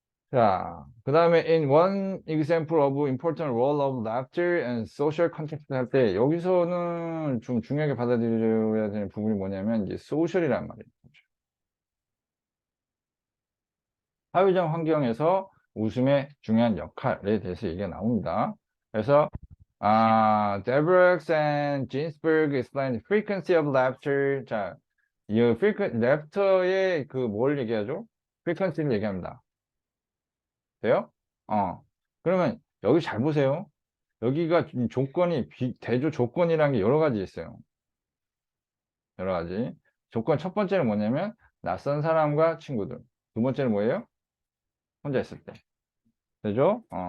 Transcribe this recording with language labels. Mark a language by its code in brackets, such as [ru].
[ko] 자, 그 다음에 [en] in one example of important role of laughter and social context [ko] 할 때 여기서는 좀 중요하게 받아들여야 되는 부분이 뭐냐면 이제 social이란 말이에요. 사회적 환경에서 웃음의 중요한 역할에 대해서 얘기가 나옵니다. 그래서 [en] Debreux and Ginsberg explained frequency of laughter. [ko] 자, 이 [en] frequent laughter [ko] 의 그 뭘 얘기하죠? frequency를 얘기합니다. 돼요? 그러면 여기 잘 보세요. 여기가 조건이 대조 조건이라는 게 여러 가지 있어요. 여러 가지. 조건 첫 번째는 뭐냐면 낯선 사람과 친구들. 두 번째는 뭐예요? 혼자 있을 때. 되죠?